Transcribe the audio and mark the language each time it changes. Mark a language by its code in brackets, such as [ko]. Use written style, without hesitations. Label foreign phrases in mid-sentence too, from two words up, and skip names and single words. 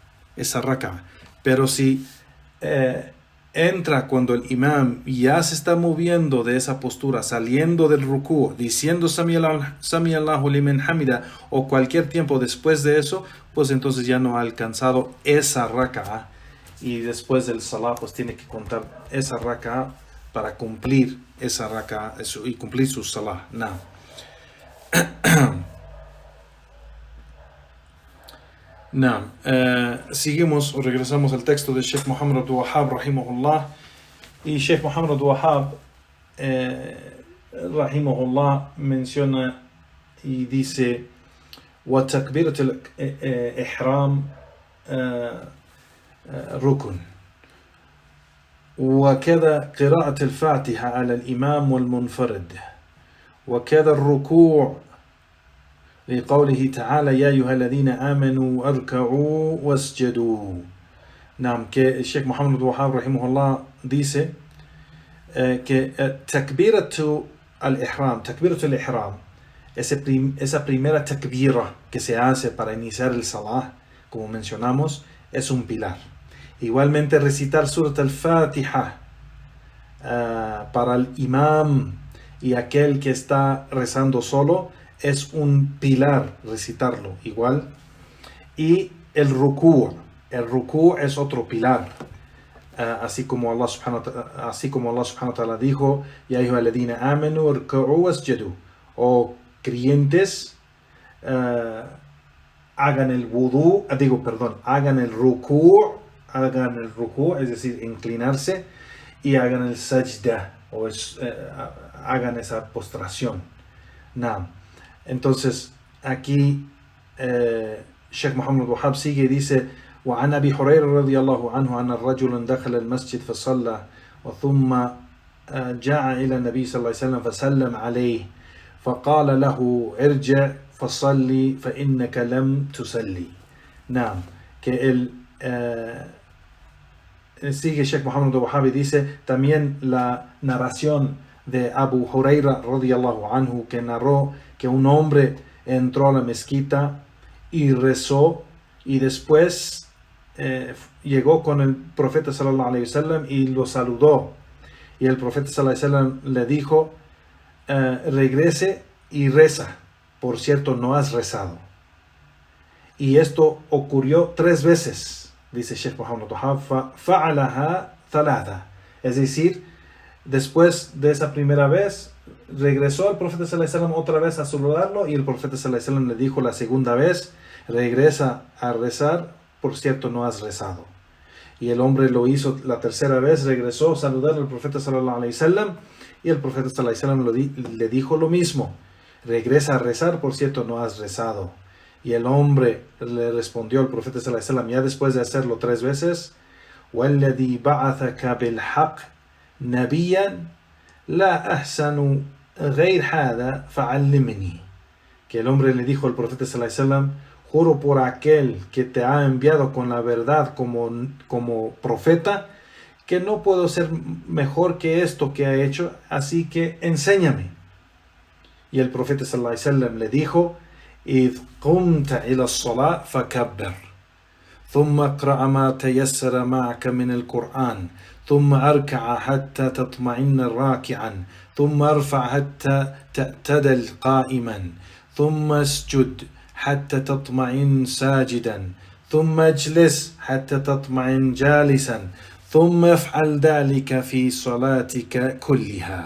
[es] Pero si entra cuando el imam ya se está moviendo de esa postura, saliendo del ruku, diciendo [ar] سمع الله لمن حمده, [es] o cualquier tiempo después de eso, pues entonces ya no ha alcanzado esa raka'a, y después del salah pues tiene que contar esa raka'a para cumplir esa raka'a y cumplir su salah. Seguimos o regresamos al texto de Sheikh Muhammad Abdul Wahhab rahimahullah, y Sheikh Muhammad Abdul Wahhab [ar] rahimahullah [es] menciona y dice [ar] وَتَكْبِيرَةُ الْإِحْرَامِ رُكُنٌ وكذا قراءة الفاتحة على الإمام والمنفرد وكذا الركوع لقوله تعالى يا أيها الذين آمنوا اركعوا واسجدوا. [es] Que el Sheikh Muhammad Abdul Wahhab rahimahullah dice que [ar] تكبيرة الإحرام, [es] esa primera takbira que se hace para iniciar el salah, como mencionamos, es un pilar. Igualmente recitar Surat al-Fatiha para el imam y aquel que está rezando solo es un pilar, recitarlo igual. Y el ruku' es otro pilar, así como [ar] الله سبحانه وتعالى [es] dijo [ar] يا أيها الذين آمنوا اركعوا واسجدوا, [es] o creyentes hagan el ruku' hagan el ruku, es decir, inclinarse, y hagan el sajda, hagan esa postración. Naam. Entonces, aquí Sheikh Muhammad Wahab sigue y dice: [ar] وعن أبي هريرة رضي الله عنه أن رجلا دخل المسجد فصلى ثم جاء إلى النبي صلى الله عليه وسلم فسلم عليه فقال له ارجع فصلي فإنك لم تصلي. نعم. [es] Que sigue Sheikh Muhammad Wahab y dice también la narración de Abu Huraira [ar] رضي الله عنه, [es] que narró que un hombre entró a la mezquita y rezó, y después llegó con el profeta [ar] صلى الله عليه وسلم [es] y lo saludó, y el profeta [ar] صلى الله عليه وسلم [es] le dijo: regrese y reza, por cierto no has rezado. Y esto ocurrió 3 veces, dice Sheikh Muhammad Wahab, [ar] فعلها ثلاثا, [es] es decir, después de esa primera vez regresó el profeta [ar] صلى الله عليه وسلم [es] otra vez a saludarlo, y el profeta [ar] صلى الله عليه وسلم [es] le dijo la segunda vez: regresa a rezar, por cierto no has rezado. Y el hombre lo hizo la tercera vez, regresó a saludar al profeta [ar] صلى الله عليه وسلم, [es] y el profeta [ar] صلى الله عليه وسلم [es] le dijo lo mismo: regresa a rezar, por cierto no has rezado. Y el hombre le respondió al profeta [ar] صلى الله عليه وسلم, [es] ya después de hacerlo 3 veces: [ar] وَالَّذِي بَعَثَكَ بِالْحَقِّ نَبِيًّا لَا أَحْسَنُ غَيْرَ هَذَا فَعَلِّمْنِي. [es] Que el hombre le dijo al profeta [ar] صلى الله عليه وسلم: [es] juro por aquel que te ha enviado con la verdad como profeta, que no puedo ser mejor que esto que ha hecho, así que enséñame. Y el profeta [ar] صلى الله عليه وسلم [es] le dijo: [ar] إذ قمت إلى الصلاة فكبر ثم اقرأ ما تيسر معك من القرآن ثم أركع حتى تطمئن راكعا ثم ارفع حتى تعتدل قائما ثم اسجد حتى تطمئن ساجدا ثم اجلس حتى تطمئن جالسا ثم افعل ذلك في صلاتك كلها.